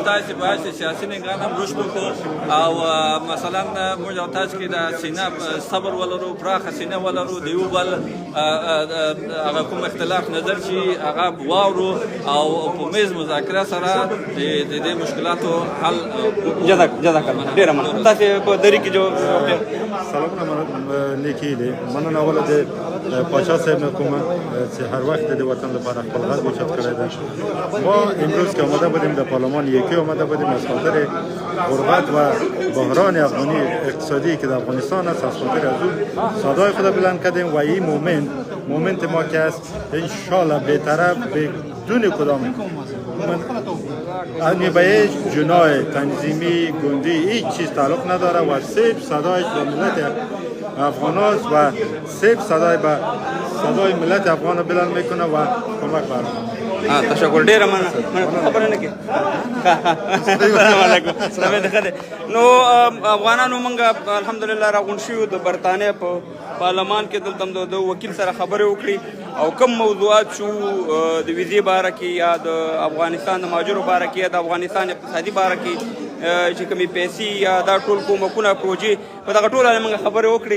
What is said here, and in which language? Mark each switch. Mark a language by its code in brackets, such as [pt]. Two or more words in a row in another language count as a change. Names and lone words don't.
[ps] تاسې باید چې سیاسي نګران هم رشد وکړو او مثلا موږ او تاسو کې د سینه صبر ولرو، پراخه سینه ولرو، د یو بل هغه کوم اختلاف نظر چې هغه واورو او په میز مذاکره سره د دې مشکلاتو حل. [ar] جزاک الله. [ps] ډېره مننه. تاسې په دري کې جو سلامونه لیکي دي. مننه اوله د پاچا صاحب نه کومه چې هر وخت د وطن لپاره خپل غږ اوچت کړی دی. [fa] ما امروز که آمده بودیم در پارلمان یکی آمده بودیم از خاطر غربت و بحران افغانی اقتصادی که در افغانستان است، از خاطر از اون صدای خود بلند کردیم و این مومنت ما که است انشاءالله بی‌طرف بدون کدام به هیچ جناح تنظیمی گوندی هیچ چیز تعلق نداره و صرف صدایش به ملت افغان است و صرف صدای ملت افغان بلند میکنه و کمک برمی‌داره. تشکر. [ps] ډېره مننه. خبره نه کې [ar] السلام علیکم. [ps] نو افغانانو موږ الحمدلله راغونډ شوي د برطانیه په پارلمان کې دلته د وکیل سره خبرې وکړي او کوم موضوعات شو د ویزې باره کې یا د افغانستان د مهاجرو باره کې یا د افغانستان اقتصادي باره کې چې کومې پیسې یا دا ټول کومکونه پروژې په دغه ټول اړه موږ خبرې وکړې.